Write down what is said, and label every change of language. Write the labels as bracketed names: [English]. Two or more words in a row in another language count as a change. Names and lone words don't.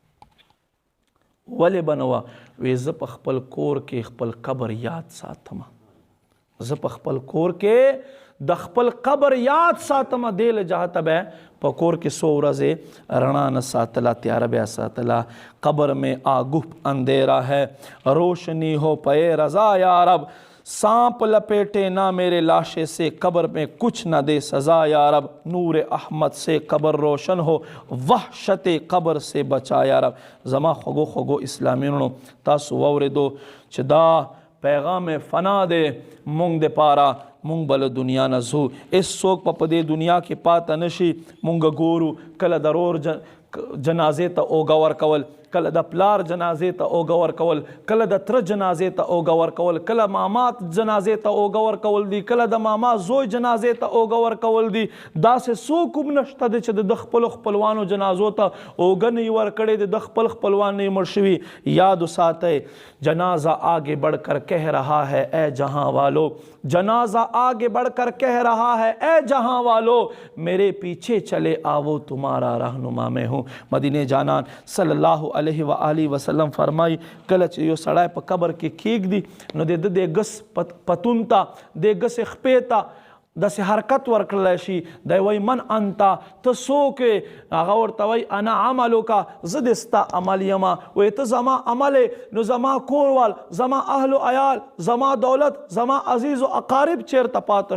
[Pashto] ولې به نه وه؟ وی زه په خپل کور کې خپل قبر یاد ساتم، زه په خپل کور کې د خپل قبر یاد ساتم. دې له جهته به په کور کې څو ورځې رڼا نه ساتله، تیاره بیا ساتله. [Urdu] قبر میں آگہ اندھیرا ہے، روشنی ہو پے رضا یا رب. سانپ لپیٹے نہ میرے لاشے سے، قبر میں کچھ نہ دے سزا یا رب. نور احمد سے قبر روشن ہو، وحشت قبر سے بچا یا رب. [Pashto] زما خوږو خوږو اسلامیانو تاسو واورېدو چې دا پیغام فنا دے مونږ د پاره مونږ بل دنیا نه زو اس څوک په دې دنیا کې پاته نشي مونږ ګورو کله ضرور جنازې ته اوږه ورکول کله د پلار جنازې ته اوږه ورکول کله د تره جنازې ته اوږه ورکول کله ماما جنازې ته اوږه ورکول دي کله د ماما زوی جنازې ته اوږه ورکول دي داسې څوک هم نشته دی چې د خپلو خپلوانو جنازو ته اوږه نه یې ورکړې د خپل خپلوان نه یې مړ شوي یاد وساتئ [Urdu] جنازہ آگے بڑھ کر کہہ رہا ہے اے جہاں والو جنازہ آگے بڑھ کر کہہ رہا ہے اے جہاں والو میرے پیچھے چلے آؤ تمہارا رہنما میں ہوں [Pashto] مدینہ جانان صلی اللہ علیہ وآلہ وسلم فرمائی کله چې یو سړی په قبر کې کېږدي نو د ګس پتون ته د ګس خپې ته داسې حرکت ورکړلی شي دی وایي [Arabic] من انتا [Pashto] ته څوک یې هغه ورته وایي [Arabic] انا عملوکه [Pashto] زه د ستا عمل یمه وایي ته زما عمل نو زما کوروال زما اهل و عیال زما دولت زما عزیز و اقارب چیرته پاته